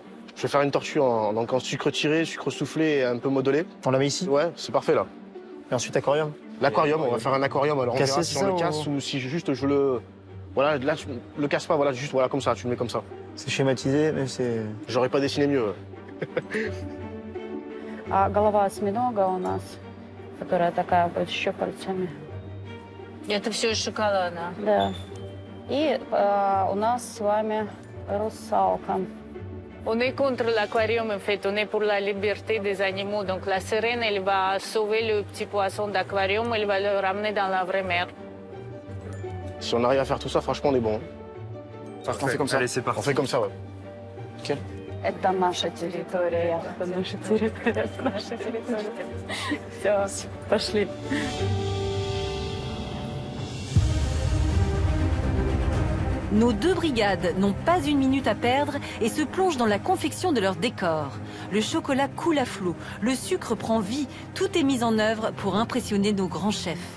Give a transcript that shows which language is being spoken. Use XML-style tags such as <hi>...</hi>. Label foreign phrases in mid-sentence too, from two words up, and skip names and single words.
<fr>Je vais faire une tortue donc en sucre tiré, sucre soufflé et un peu modelé. On la met ici? Ouais, c'est parfait là. Et ensuite aquarium? L'aquarium, on va faire un aquarium, alors on Cassé, verra si c'est on le ça, casse ou si juste je le... Voilà, là tu le casses pas, voilà, juste voilà comme ça, tu le mets comme ça. C'est schématisé, mais c'est... J'aurais pas dessiné mieux.</fr> <ru>А голова осьминога у нас, которая такая вот с щупальцами. Это все из шоколада. Да. И у нас с вами русалка.</ru> <fr>On est contre l'aquarium, en fait. On est pour la liberté des animaux. Donc la sirène, elle va sauver le petit poisson d'aquarium, elle va le ramener dans la vraie mer. Si on arrive à faire tout ça, franchement, on est bon. Parfait. On fait comme ça. Allez, c'est parti. On fait comme ça, ouais. Ok.</fr> <ru>Это наша территория. Это наша территория. Это наша территория. Все, пошли.</ru> <fr>Nos deux brigades n'ont pas une minute à perdre et se plongent dans la confection de leur décor. Le chocolat coule à flot, le sucre prend vie, tout est mis en œuvre pour impressionner nos grands chefs.</fr>